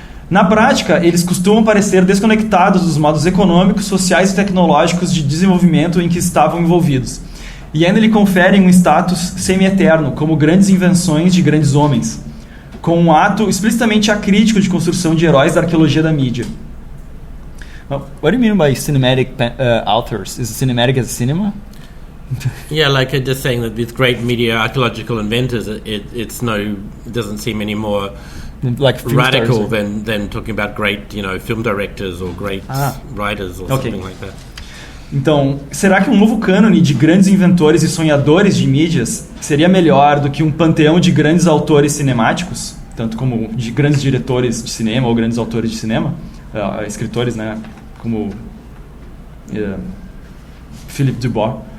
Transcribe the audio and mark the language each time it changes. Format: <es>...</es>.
<pt>Na prática, eles costumam parecer desconectados dos modos econômicos, sociais e tecnológicos de desenvolvimento em que estavam envolvidos, e ainda lhe conferem um status semi-eterno, como grandes invenções de grandes homens, com um ato explicitamente acrítico de construção de heróis da arqueologia da mídia.</pt> <en>What do you mean by cinematic authors? Is cinematic as cinema? Yeah, like I'm just saying that with great media archaeological inventors, it doesn't seem any more like radical than talking about great, film directors or great writers or something like that.</en> <pt>Então, será que um novo cânone de grandes inventores e sonhadores de mídias seria melhor do que um panteão de grandes autores cinemáticos, tanto como de grandes diretores de cinema ou grandes autores de cinema, escritores, né, como Philippe Dubois?</pt>